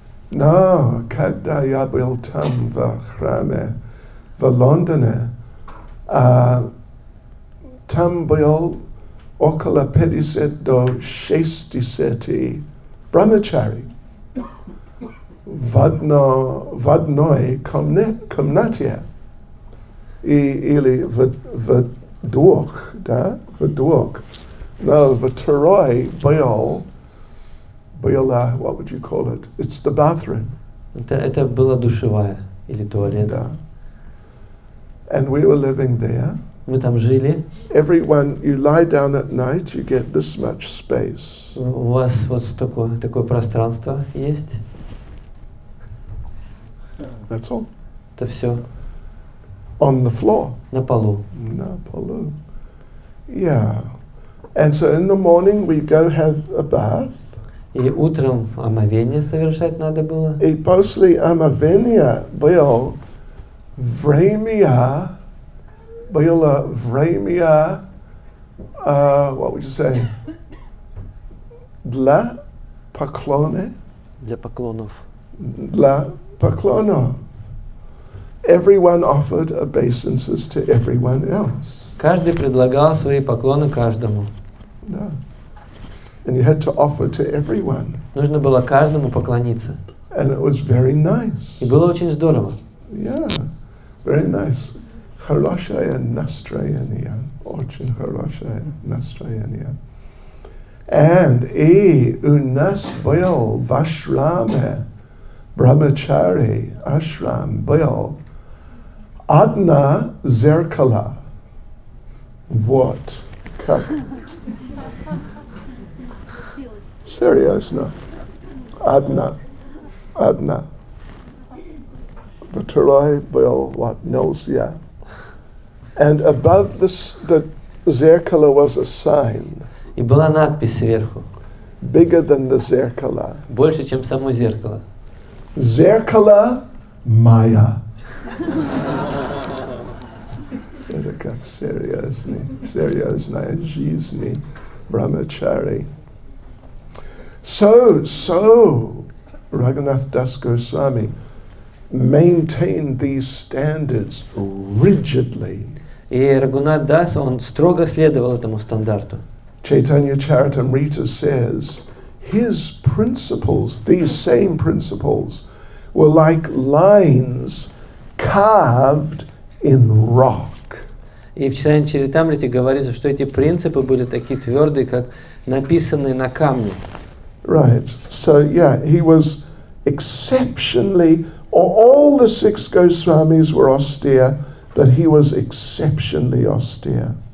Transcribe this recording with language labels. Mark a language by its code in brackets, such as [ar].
[ru] Но когда я был там в храме в Лондоне, там был около 50 до 60 брамачари в одной комнате. Или в двух, но в второй был, [en] what would you call it? It's the bathroom. [ru] Это была душевая или туалет. Да. [en] And we were living there. [ru] Мы там жили. [en] Everyone, you lie down at night, you get this much space. [ru] У вас вот такое пространство есть. [en] That's all. [ru] Это все. [en] On the floor. [ru] На полу. На полу. Yeah. [en] And so in the morning we go have a bath. [ru] И утром омовение совершать надо было. И после омовения было время, [en] what would you say? [ru] Для поклонов. Для поклонов. Для поклонов. [en] Everyone offered obeisances to everyone else. [ru] Каждый предлагал свои поклоны каждому. Да. [en] And you had to offer to everyone. [ru] Нужно было каждому поклониться. [en] And it was very nice. [ru] И было очень здорово. [en] Yeah, very nice. [ru] Хорошее настроение. Очень хорошее настроение. And у нас был в ашраме, Brahmachari ashram был одна зеркало. Вот как. Серьезно. Одна. Второй был вот нельзя. [en] And above the зеркало was a sign. [ru] И была надпись сверху. [en] Bigger than the зеркало. [ru] Больше, чем само зеркало. Зеркало Майя. Это как серьезная жизнь Brahmachari. [en] So Raghunath Das Goswami maintained these standards rigidly. [ru] И Рагунат Дас, он строго следовал этому стандарту. [en] Chaitanya Charitamrita says his principles, these same principles, were like lines carved in rock. [ru] И в Чайтанья Чаритамрите говорится, что эти принципы были такие твердые, как написанные на камне. [en] Right. So yeah, he was exceptionally, all the six Goswamis were austere, but he was exceptionally austere.